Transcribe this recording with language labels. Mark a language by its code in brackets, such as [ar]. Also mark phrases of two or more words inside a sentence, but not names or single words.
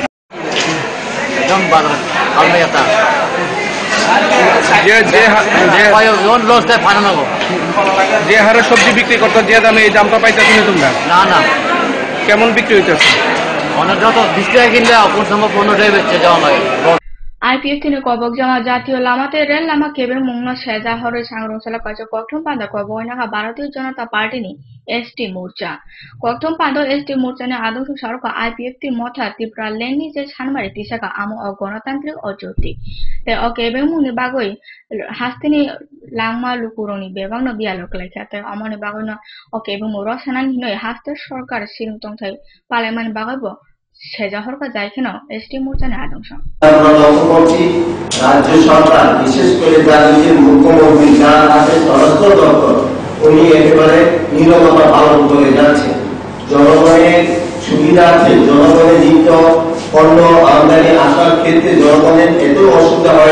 [bn] যে হারে সবজি বিক্রি করতো যে দামে এই দামটা পাইতেছি না তোমরা না কেমন বিক্রি হইতেছে অনেক যত 20 টাকা কিনলে কোন সময় 15 টাকা বেচছে যাওয়া লাগে [trp] IPF tini kobok jama jatiyo lamate rel lama kebe mungna seja hore sangronsala kaja kokthum panda koboi naga Bharatiya Janata Party ni ST Morcha kokthum panda ST Morcha ni adosho saroka IPF ti motha Tripura leni je sanmari tisaka amo ogonotantrik ojoti te o kebe mungni bagoi hastini langma lukuroni bebang no bialok lekha te amoni bagoi no o kebe muro sanan noi haster sorkar siring tongthai parliament bagoi bo সেজাহরকা যাইকেন এসটি মোর্চানে আদংশ [bn] আমরা লক্ষ্য করছি রাজ্য সরকার বিশেষ করে রাজ্যের মুখ্যমন্ত্রী যারা আছে স্বরাষ্ট্র দপ্তর উনি একেবারে নীরবতা পালন করে যাচ্ছে জনগণের সুবিধার্থে জনগণের নিত্য পণ্য আমদানি আসার ক্ষেত্রে জনগণের এত অসুবিধা হয়ে